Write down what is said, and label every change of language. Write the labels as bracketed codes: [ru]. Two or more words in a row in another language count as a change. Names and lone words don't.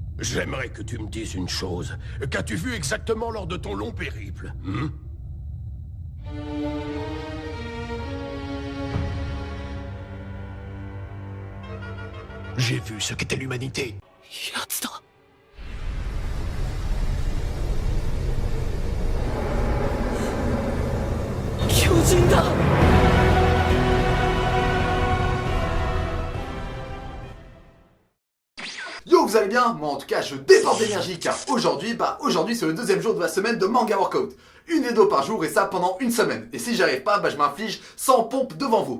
[fr] J'aimerais que tu me dises une chose. Qu'as-tu vu exactement lors de ton long périple, J'ai vu ce qu'était l'humanité. [ja] やつだ。巨人だ。 [fr] Yo, vous allez bien? Moi en tout cas je déborde d'énergie car aujourd'hui c'est le deuxième jour de la semaine de manga workout. Une vidéo par jour et ça pendant une semaine. Et si j'y arrive pas, je m'inflige 100 pompes devant vous.